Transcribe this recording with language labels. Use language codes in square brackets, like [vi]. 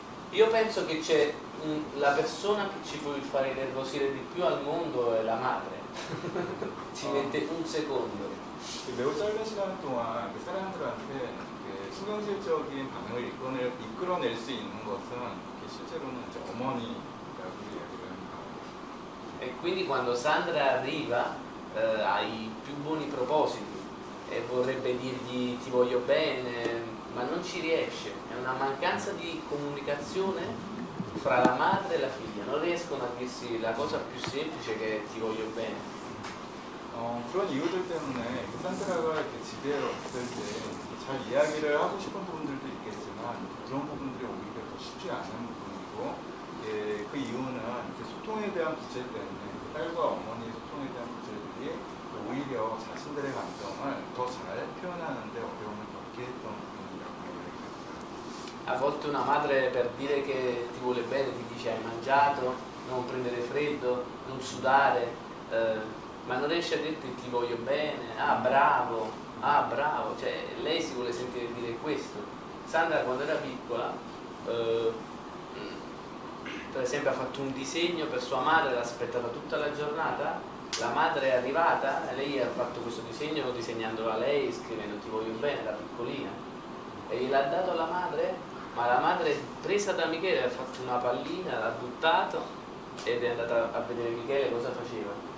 [it] Io penso che c'è la persona che ci può fare nervosire di più al mondo è la madre. Ci mette un secondo. [ko] 매우 짧은 시간 동안 그 사람들한테 신경질적인 반응을 이끌어낼 수 있는 것은 실제로는 이제 어머니라고 이야기를 합니다. [it] E quindi quando Sandra arriva ha i più buoni propositi e vorrebbe dirgli ti voglio bene, ma non ci riesce. È una mancanza di comunicazione fra la madre e la figlia. Non riescono a dirsi la cosa più semplice che è ti voglio bene. [ko] 그런 이유들 때문에 산드라가 이렇게 집에 왔을 때 잘 이야기를 하고 싶은 부분들도 있겠지만 그런 부분들이 오히려 더 쉽지 않은 부분이고 그 이유는 소통에 대한 부재 때문에 딸과 어머니의 소통에 대한 부재들이 오히려 자신들의 감정을 더 잘 표현하는 데 어려움을 겪게 했던 부분이라고 이야기합니다. [it] A volte una madre per dire che ti vuole bene ti dice hai mangiato, non prendere freddo, non sudare, ma non riesce a dirti ti voglio bene, bravo, bravo, cioè lei si vuole sentire dire questo. Sandra quando era piccola, per esempio ha fatto un disegno per sua madre, l'ha aspettata tutta la giornata, la madre è arrivata, lei ha fatto questo disegno disegnandolo a lei, scrivendo ti voglio bene, da piccolina, e gliel'ha dato alla madre, ma la madre presa da Michele ha fatto una pallina, l'ha buttato ed è andata a vedere Michele cosa faceva.